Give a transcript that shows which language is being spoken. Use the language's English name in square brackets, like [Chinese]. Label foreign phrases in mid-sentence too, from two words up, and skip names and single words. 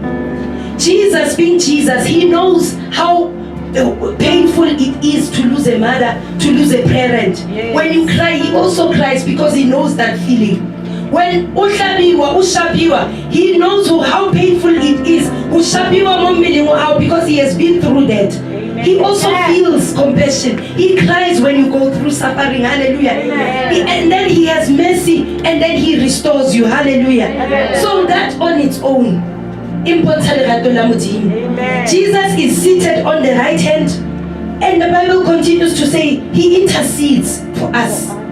[English] Jesus, being Jesus, He knows how painful it is to lose a mother, to lose a parent. When you cry, He also cries because He knows that feeling. When ushabiwa, he knows how painful it is. [Southern Sotho] Ushabiwa mo mmeleng wa hao [English] because he has been through that. He also feels compassion. He cries when you go through suffering. Hallelujah. And then he has mercy and then he restores you. Hallelujah. So that on its own. Jesus is seated on the right hand, and the Bible continues to say he intercedes for us.